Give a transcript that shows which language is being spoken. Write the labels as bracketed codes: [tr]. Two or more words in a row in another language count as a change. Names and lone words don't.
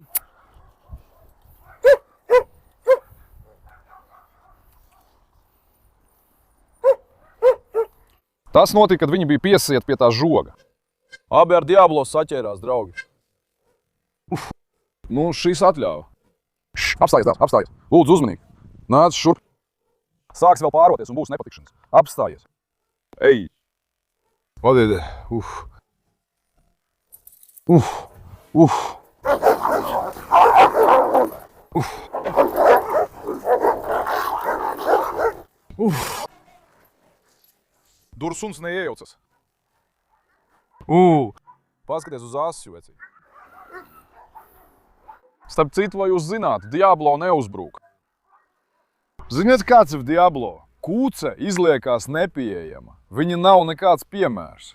[lv] Tas notika, kad viņi bija piesieti pie tā žoga. Abi ar Diablo saķērās, draugi. Uf. Nu, šis atļāva. Apstājies, dēls, apstājies. Lūdzu, uzmanīgi. Nāc šurp. Sāks vēl pāroties un būs nepatikšanas. Apstājies. Ej. Vadiet. Uf. Uf. Uf. Uf. Uf. Dur suns neiejaucas. Paskaties uz asju, vecī. Starp citu, vai jūs zināt, Diablo neuzbrūk. Ziniet, kāds ir Diablo? Kūce izliekās nepieejama. Viņa nav nekāds piemērs.